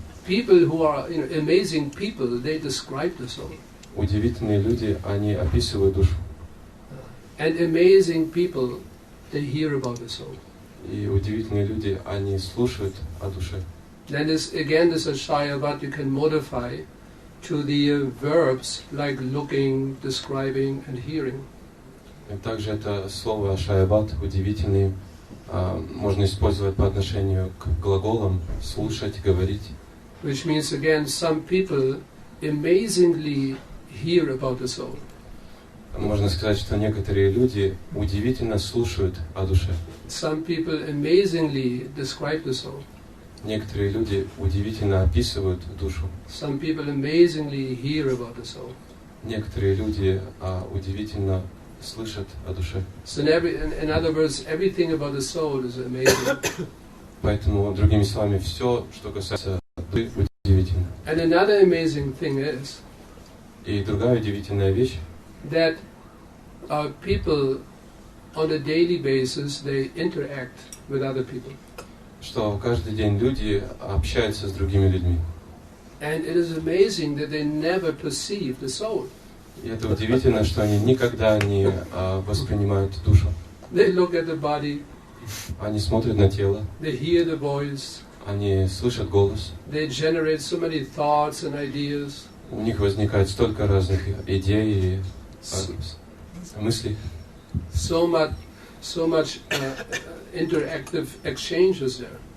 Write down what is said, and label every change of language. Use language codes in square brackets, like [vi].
[en] People who are amazing people, they describe the soul. [ru] Удивительные люди, они описывают душу. [en] And amazing people, they hear about the soul. [ru] И удивительные люди, они слушают о душе. [en] Then this ashayavat you can modify to the verbs like looking, describing and hearing. [ru] И также это слово ашайват, удивительный, можно использовать по отношению к глаголам слушать, говорить. [en] Which means again, some people amazingly hear about the soul. [ru] Можно сказать, что некоторые люди удивительно слушают о душе. [en] Some people amazingly describe the soul. [ru] Некоторые люди удивительно описывают душу. [en] Some people amazingly hear about the soul. [ru] Некоторые люди удивительно слышат о душе. [en] So in other words, everything about the soul is amazing. [ru] Поэтому, другими словами, все, что касается души, удивительно. [en] And another amazing thing is [ru] И другая удивительная вещь, [en] that people on a daily basis, they interact with other people. [ru] что каждый день люди общаются с другими людьми. [en] And it is amazing that they never perceive the soul. [ru] И это удивительно, что они никогда не воспринимают душу. [en] They look at the body, [ru] Они смотрят на тело, [en] they hear the voice, [ru] они слышат голос. [en] they generate so many thoughts and ideas. [ru] У них возникает столько разных идей и мыслей. [en] So so much interactive exchanges there.